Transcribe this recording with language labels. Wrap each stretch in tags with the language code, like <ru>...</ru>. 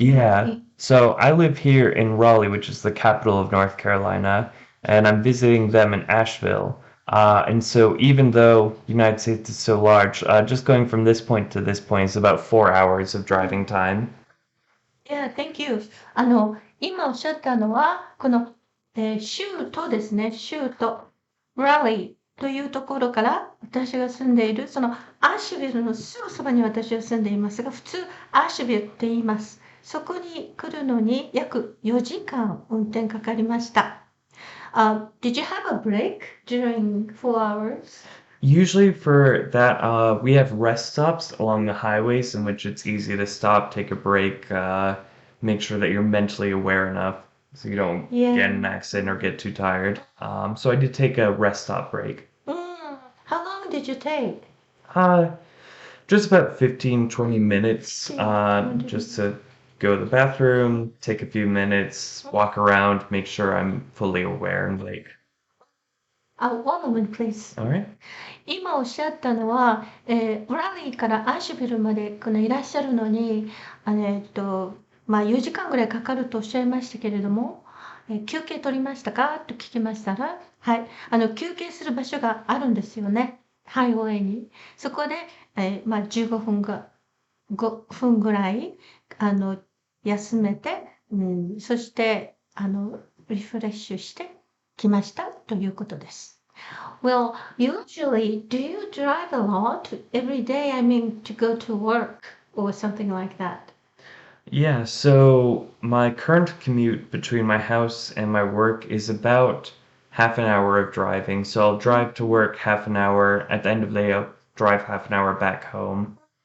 <en>Yeah. So I live here in Raleigh, which is the capital of North Carolina, and I'm visiting them in Asheville. And so even though the United States is so large, just going from this point to this point is about 4 hours of driving time. Yeah, thank you.</en> <ja>今おっしゃったのは、この、州都ですね、州都、Raleigh というところから私が住んでいる、そのアッシュビルのすぐそばに私は住んでいますが、普通アッシュビルって言います。そこに来るのに約4時間運転かかりました。</ja> <en>Did you have a break during 4 hours? Usually for that, we have rest stops along the highways in which it's easy to stop, take a break, make sure that you're mentally aware enough so you don't get in an accident or get too tired. So I did take a rest stop break. How long did you take? Just about 15-20 minutes, just to go to the bathroom, take a few minutes, walk around, make sure I'm fully aware and awake. One moment, please. All right.</en> <ja>今おっしゃったのは、ラリーからアッシュビルまでいらっしゃるのに、4時間ぐらいかかるとおっしゃいましたけれども、休憩取りましたかと聞きましたら、はい、休憩する場所があるんですよね、ハイウェイに。そこで、15分5分ぐらい休めて、そしてリフレッシュしてきましたということです。</ja> <en>Well, usually, do you drive a lot every day? I mean, to go to work or something like that? Yeah, so my current commute between my house and my work is about half an hour of driving. So I'll drive to work half an hour. At the end of the day, I'll drive half an hour back home.</en>